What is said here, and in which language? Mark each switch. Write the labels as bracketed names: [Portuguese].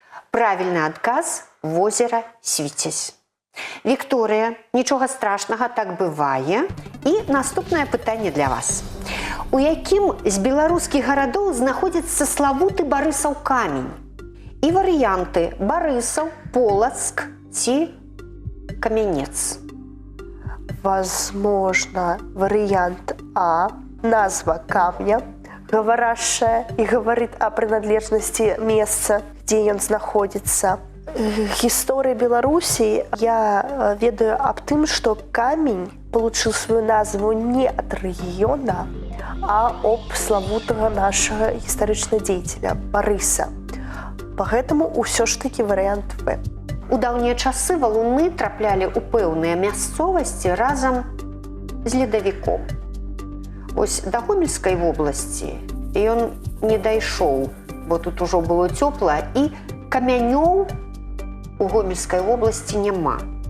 [Belarusian] Правільны адказ – возера Свіцязь. Вікторыя, нічога страшнага, так бывае. І наступнае пытанне для вас. У якім з беларускіх гарадоў знаходзіцца славуты Барысаў камень? І варыянты Барысаў, Полацк ці Камянец. [Russian] Возможно, вариант А – назва камня, говорящая и говорит о принадлежности места, где он находится. История Беларуси я ведаю об том, что камень получил свою назву не от региона, а об славутого нашего исторического деятеля Барыса. Поэтому все ж таки вариант В. [Belarusian] У даўнія часы валуны траплялі ў пэўныя мясцовасці разам з ледавіком. Ось да Гомельскай вобласці ён не дайшоў, бо тут ужо было цёпла, і камянёў у Гомельскай вобласці няма.